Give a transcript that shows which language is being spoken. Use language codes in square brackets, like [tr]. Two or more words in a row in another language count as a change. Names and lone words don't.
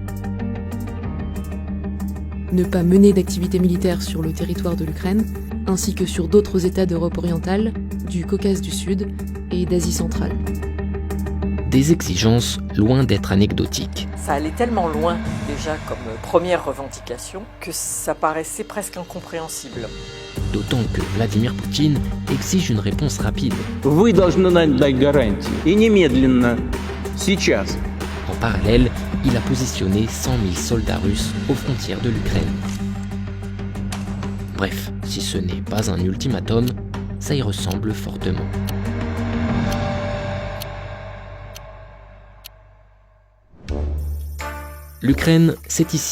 [fr] Ne pas mener d'activités militaires sur le territoire de l'Ukraine, ainsi que sur d'autres États d'Europe orientale, du Caucase du Sud et d'Asie centrale. des exigences loin d'être anecdotiques. Ça allait tellement loin déjà comme première revendication que ça paraissait presque incompréhensible. D'autant que Vladimir Poutine exige une réponse rapide. [ru] Вы должны нам дать гарантии. И немедленно. Сейчас. [fr] En parallèle, il a positionné 100 000 soldats russes aux frontières de l'Ukraine. Bref, si ce n'est pas un ultimatum, ça y ressemble fortement. L'Ukraine, c'est ici.